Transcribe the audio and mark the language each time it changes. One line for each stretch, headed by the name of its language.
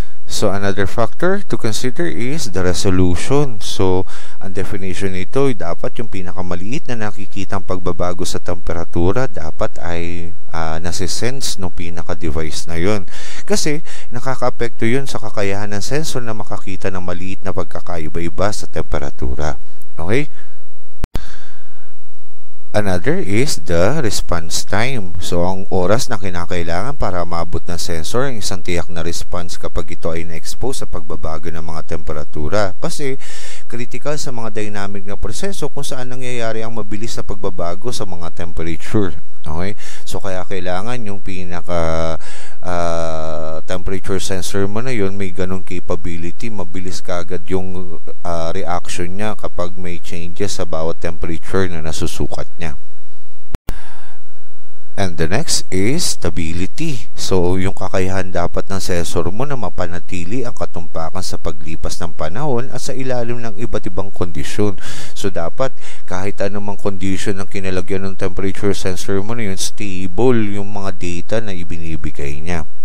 English: So, another factor to consider is the resolution.
Filipino: So, ang definition nito ay dapat yung pinakamaliit na nakikitang pagbabago sa temperatura dapat ay nasisense ng pinaka-device na yun. Kasi, nakaka-apekto yun sa kakayahan ng sensor na makakita ng maliit na pagkakaiba-iba sa temperatura.
English: Okay? Another is the response time.
Filipino: So, ang oras na kinakailangan para maabot ng sensor ang isang tiyak na response kapag ito ay na-expose sa pagbabago ng mga temperatura. Kasi, critical sa mga dynamic na proseso kung saan nangyayari ang mabilis na pagbabago sa mga temperature. Okay? So, kaya kailangan yung pinaka temperature sensor mo na yun may ganong capability, mabilis kaagad yung reaction niya kapag may changes sa bawat temperature na nasusukat niya.
English: And the next is stability.
Filipino: So, yung kakayahan dapat ng sensor mo na mapanatili ang katumpakan sa paglipas ng panahon at sa ilalim ng iba't ibang kondisyon. So, dapat kahit anumang kondisyon ng kinalagyan ng temperature sensor mo na yun, stable yung mga data na ibinibigay niya.